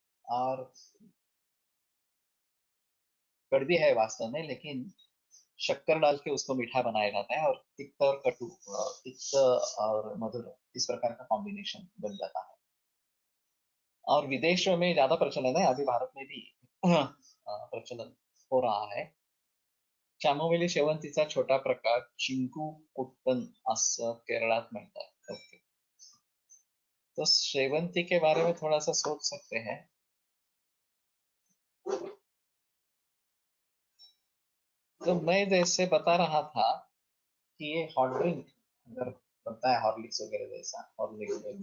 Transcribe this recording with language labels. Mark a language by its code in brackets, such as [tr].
[hi] और कड़वी है वास्तव में, लेकिन शक्कर डाल के उसको मीठा बनाया जाता है, और तिक्त और कटु, तिक्त और मधुर इस प्रकार का कॉम्बिनेशन बन जाता है. और विदेशों में ज्यादा प्रचलन है, अभी भारत में भी प्रचलन हो रहा है. [mr] चामोमिली शेवंतीचा छोटा प्रकार चिंकू कुट्टन असं केरळात म्हणतात. [en] Okay. [hi] तो शेवंती के बारे में थोड़ा सा सोच सकते हैं. तो मैं जैसे बता रहा था कि ये हॉट ड्रिंक अगर बनता है हॉर्लिक्स वगैरह जैसा, हॉर्लिक्स